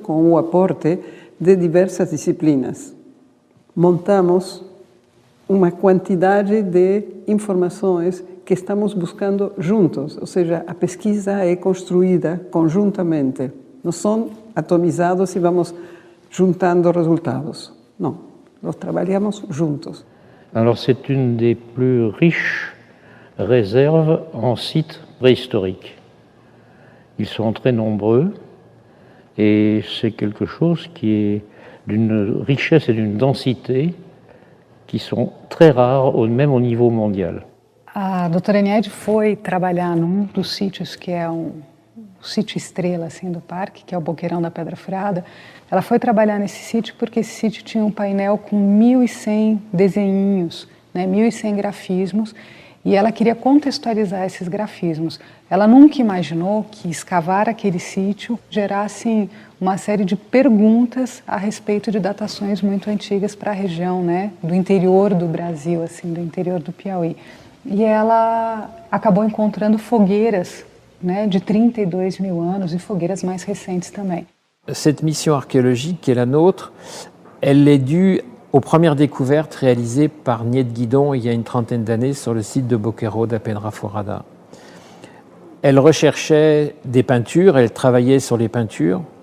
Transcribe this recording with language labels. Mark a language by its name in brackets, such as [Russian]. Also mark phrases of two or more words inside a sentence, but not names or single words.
[Portuguese] Com o aporte de diversas disciplinas. Montamos uma quantidade de informações que estamos buscando juntos, ou seja, a pesquisa é construída conjuntamente. Não são atomizados e vamos juntando resultados. Não, nós trabalhamos juntos. [French] Alors c'est une des plus riches réserves en sites préhistoriques. Ils sont très nombreux et c'est quelque chose qui est d'une richesse et d'une densité qui sont très rares, même au niveau mondial. [Portuguese] A doutora Niede foi trabalhar num dos sítios que é um sítio estrela assim, do parque, que é o Boqueirão da Pedra Furada. Ela foi trabalhar nesse sítio porque esse sítio tinha um painel com 1.100 desenhinhos, né, 1.100 grafismos, e ela queria contextualizar esses grafismos. Ela nunca imaginou que escavar aquele sítio gerasse uma série de perguntas a respeito de datações muito antigas para a região, né, do interior do Brasil, assim, do interior do Piauí. E ela acabou encontrando fogueiras, né, de 32 mil anos e fogueiras mais recentes também. [French] Cette mission archéologique qui est la nôtre, elle est due aux premières découvertes réalisées par Nied Guidon il y a une trentaine d'années sur le site de Boqueiro da Pedra Furada. Elle recherchait des peintures, elle travaillait sur les peintures.